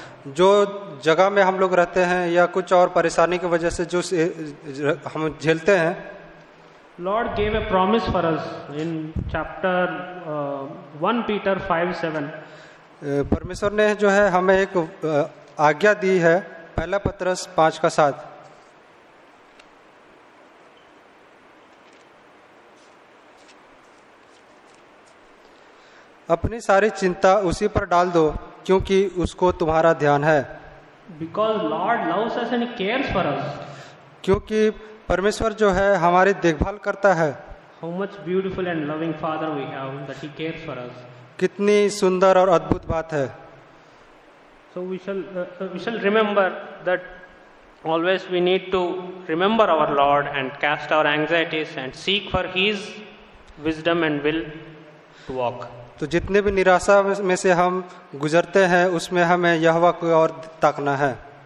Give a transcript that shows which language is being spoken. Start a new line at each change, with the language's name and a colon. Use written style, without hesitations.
Hindi: जो जगह में हम लोग रहते हैं या कुछ और परेशानी की वजह से जो हम झेलते हैं,
English: Lord gave a promise for us in chapter 1 Peter 5:7.
Hindi: परमेश्वर ने जो है हमें एक आज्ञा दी है, 1 पत्रस 5:7. अपनी सारी चिंता उसी पर डाल दो, क्योंकि उसको तुम्हारा ध्यान है.
English: Because Lord loves us and He cares for us.
Hindi: क्योंकि परमेश्वर जो है हमारी देखभाल करता है.
English: How much beautiful and loving Father we have that He cares for us.
Hindi: कितनी सुंदर और अद्भुत बात है.
English: So we shall remember that always we need to remember our Lord and cast our anxieties and seek for His wisdom and will to walk.
Hindi: तो जितने भी निराशा में से हम गुजरते हैं, उसमें हमें यहोवा को और ताकना है.